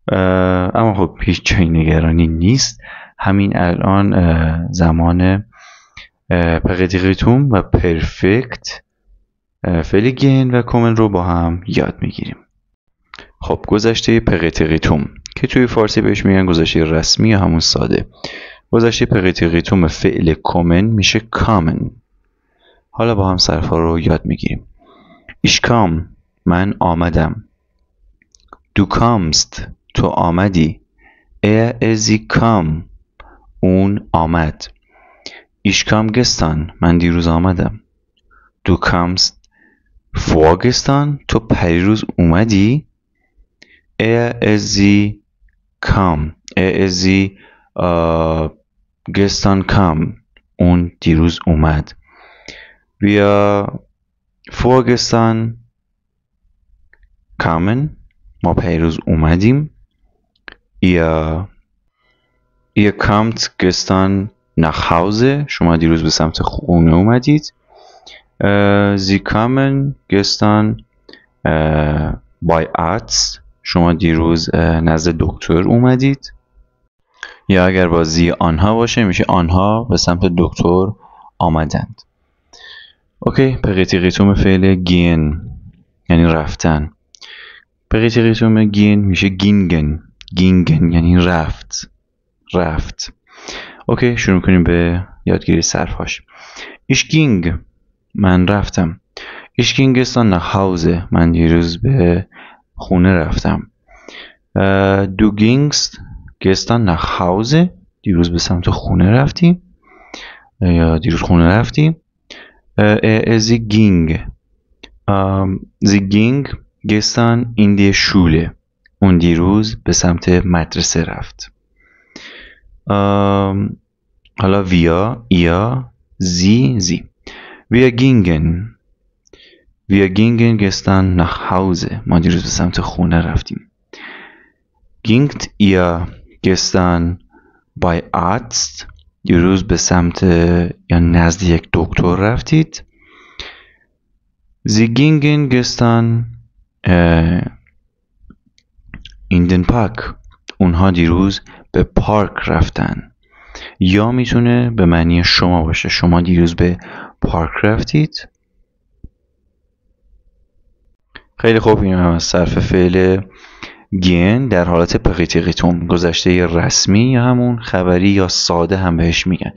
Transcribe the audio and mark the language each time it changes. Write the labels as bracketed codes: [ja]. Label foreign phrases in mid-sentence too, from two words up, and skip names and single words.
[fa] اما خب هیچ جای نگرانی نیست. همین الان زمان پرتیقیتوم و پرفکت فعل گهن و کومن رو با هم یاد میگیریم. خب گذشته پرتیقیتوم که توی فارسی بهش میگن گذشته رسمی یا همون ساده. گذشته پرتیقیتوم فعل کومن میشه کامن. حالا با هم صرفا رو یاد میگیریم. [de] Ich kam، [fa] من آمدم. [de] Du kamst، [fa] تو آمدی. [de] Sie kam، [fa] اون آمد. [de] Ich kam gestern، [fa] من دیروز آمدم. [de] Du kamst vorgestern، [fa] تو پریروز اومدی. [de] Sie kam، sie gestern kam، [fa] اون دیروز اومد. [de] Wir vorgestern kamen، [fa] ما پیروز اومدیم. [de] ihr kamt gestern nach Hause، [fa] شما دیروز به سمت خونه اومدید. [de] sie kamen gestern bei Arzt، [fa] شما دیروز نزد دکتر اومدید. یا اگر با زی آنها باشه میشه آنها به سمت دکتر آمدند. اوکی، پرتیقیتوم فعل گین یعنی رفتن. پرتیقیتوم گین میشه گینگن. گینگن یعنی رفت. اوکی، شروع کنیم به یادگیری صرفهاش. [de] Ich ging، [fa] من رفتم. [de] Ich ging gestern nach Hause، [fa] من دیروز به خونه رفتم. [de] Du gingst gestern nach Hause، [fa] دیروز به سمت خونه رفتی یا دیروز خونه رفتی. [de] Sie ging، sie ging gestern in die Schule، [fa] اون دیروز به سمت مدرسه رفت. حالا [de] wir، ihr، sie. Wir gingen gestern nach Hause، [fa] ما دیروز به سمت خونه رفتیم. [de] Gingt ihr gestern bei Arzt، [fa] دیروز به سمت یا نزد یک دکتر رفتید. [de] Sie gingen gestern in den Park، [fa] اونها دیروز به پارک رفتن. یا میتونه به معنی شما باشه، شما دیروز به پارک رفتید. خیلی خوب، این هم از صرف فعل گین در حالت پرتیقیتوم، گذشته رسمی یا همون خبری یا ساده هم بهش میگن.